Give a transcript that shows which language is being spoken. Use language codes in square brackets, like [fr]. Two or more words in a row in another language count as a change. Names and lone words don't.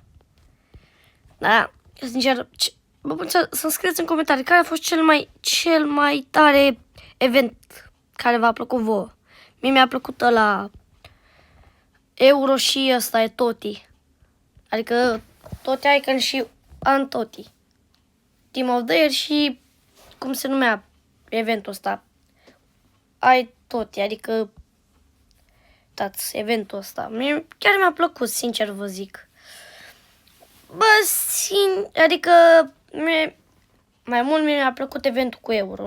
[ro] Da, sincer, bă, puteți să scrieți în comentarii care a fost cel mai tare event care v-a plăcut vouă. Mie mi-a plăcut ăla Euro și ăsta e Toti. Adică Toti Icon și Antoti. [en] Team of the Year [ro] și cum se numea eventul ăsta? Ai Toti, adică eventul ăsta. Chiar mi-a plăcut, sincer vă zic. Bă, adică mai mult mi-a plăcut eventul cu Euro.